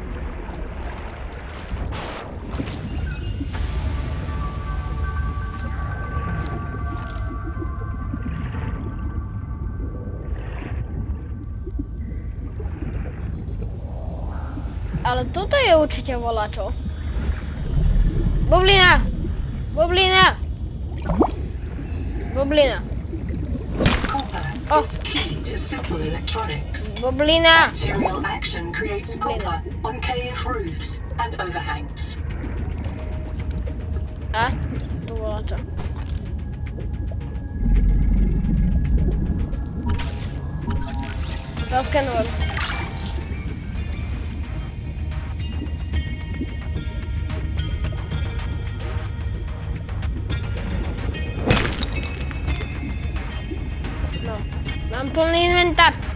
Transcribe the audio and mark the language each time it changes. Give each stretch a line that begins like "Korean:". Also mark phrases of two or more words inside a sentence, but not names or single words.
Slovak: Ale toto je určite volačo. Bublina!
English: Copper is key to simple electronics.
Slovak: Bublina!
English: Bacterial action creates copper on cave roofs and overhangs.
Slovak: A? Tu volačo. Zaskenujem. Mám plný inventár.